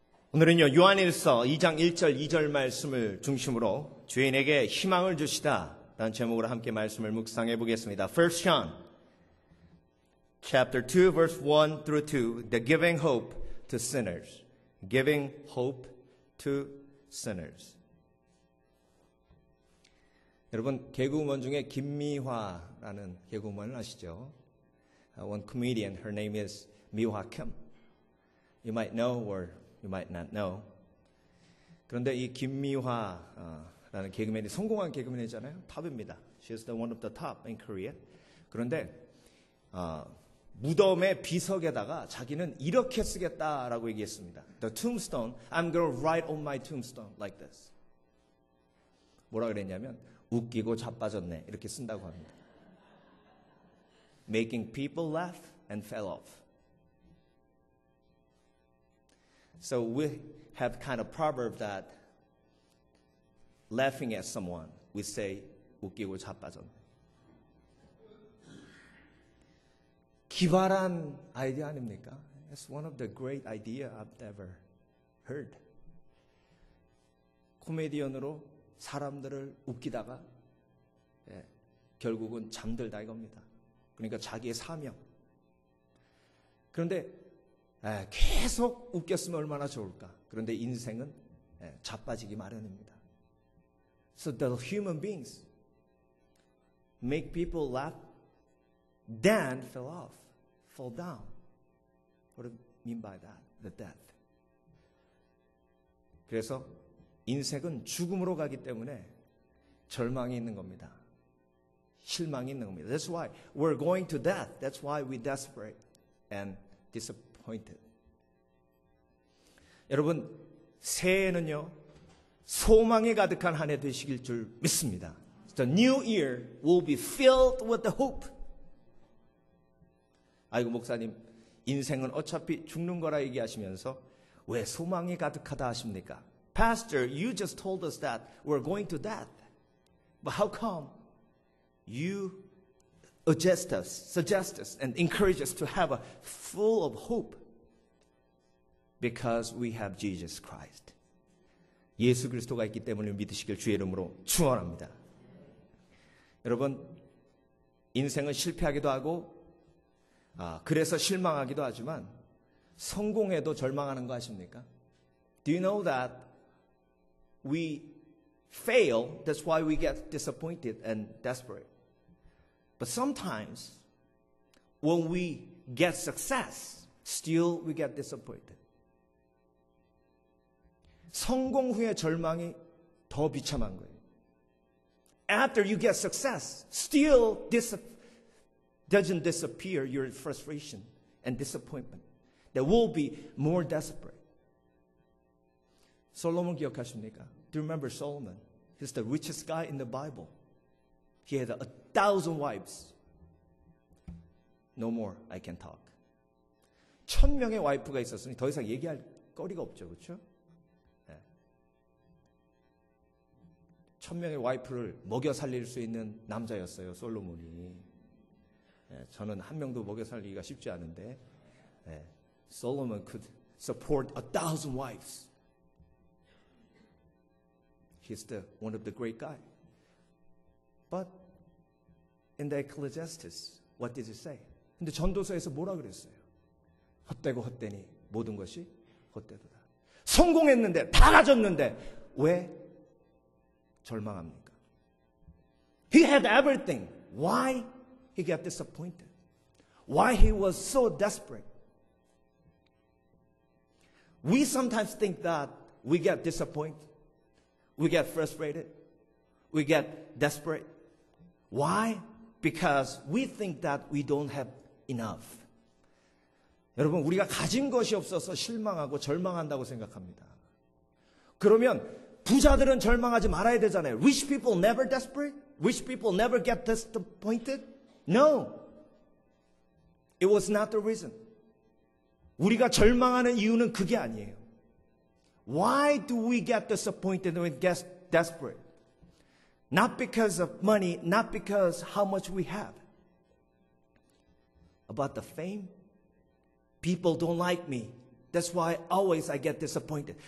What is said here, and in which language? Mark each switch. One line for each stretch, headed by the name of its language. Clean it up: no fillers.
Korean: 오늘은요, 요한일서 2장 1절 2절 말씀을 중심으로 죄인에게 희망을 주시다 라는 제목으로 함께 말씀을 묵상해 보겠습니다.
English: 1 John chapter 2 verse 1 through 2, the giving hope to sinners. Giving hope to sinners.
Korean: 여러분, 개그우먼 중에 김미화라는 개그우먼을 아시죠?
English: One comedian, her name is 미화 Kim. You might know or you might not know.
Korean: 그런데 이 김미화라는 개그맨이 성공한 개그맨이잖아요. 탑입니다.
English: She's the one of the top in Korea.
Korean: 그런데 무덤의 비석에다가 자기는 이렇게 쓰겠다라고 얘기했습니다.
English: The tombstone, I'm going to write on my tombstone like this.
Korean: 뭐라 그랬냐면 웃기고 자빠졌네 이렇게 쓴다고 합니다.
English: Making people laugh and fell off. So we have kind of proverb that laughing at someone, we say
Korean: 웃기고 자빠졌네. 기발한 아이디어 아닙니까?
English: It's one of the great idea I've ever heard.
Korean: 코미디언으로 사람들을 웃기다가 결국은 잠들다 이겁니다. 그러니까 자기의 사명. 그런데 계속 웃겼으면 얼마나 좋을까. 그런데 인생은 자빠지기 마련입니다.
English: So the human beings make people laugh, then fall down. What do you mean by that? The death.
Korean: 그래서 인생은 죽음으로 가기 때문에 절망이 있는 겁니다. 실망이 있는 겁니다.
English: That's why we're going to death. That's why we're desperate and disappointed.
Korean: 여러분, 새해는요, 소망이 가득한 한 해 되시길 줄 믿습니다.
English: The new year will be filled with the hope.
Korean: 아이고, 목사님, 인생은 어차피 죽는 거라 얘기하시면서 왜 소망이 가득하다 하십니까?
English: Pastor, you just told us that we're going to death. But how come you suggest us and encourage us to have a full of hope? Because we have Jesus Christ.
Korean: 예수 그리스도가 있기 때문에 믿으시길 주의 이름으로 축원합니다. 여러분, 인생은 실패하기도 하고 그래서 실망하기도 하지만 성공해도 절망하는 거 아십니까?
English: Do you know that we fail, that's why we get disappointed and desperate. But sometimes when we get success, still we get disappointed.
Korean: 성공 후의 절망이 더 비참한 거예요.
English: After you get success, still doesn't disappear your frustration and disappointment. There will be more desperate.
Korean: 솔로몬 기억하십니까?
English: Do you remember Solomon? He's the richest guy in the Bible. He had 1,000 wives. No more, I can talk.
Korean: 1,000명의 와이프가 있었으니 더 이상 얘기할 거리가 없죠, 그렇죠? 1,000명의 와이프를 먹여 살릴 수 있는 남자였어요, 솔로몬이. 저는 한 명도 먹여 살리기가 쉽지 않은데,
English: Solomon could support 1,000 wives. He's one of the great guys. But in the Ecclesiastes, what did he say?
Korean: 근데 전도서에서 뭐라 그랬어요? 헛되고 헛되니 모든 것이 헛되도다. 성공했는데 다 가졌는데 왜 절망합니까?
English: He had everything. Why he got disappointed? Why he was so desperate? We sometimes think that we get disappointed. We get frustrated. We get desperate. Why? Because we think that we don't have enough.
Korean: 여러분, 우리가 가진 것이 없어서 실망하고 절망한다고 생각합니다. 그러면 부자들은 절망하지 말아야 되잖아요.
English: Rich people never desperate? Rich people never get disappointed? No. It was not the reason.
Korean: 우리가 절망하는 이유는 그게 아니에요.
English: Why do we get disappointed and get desperate? Not because of money, not because how much we have. About the fame? People don't like me. That's why always I get disappointed.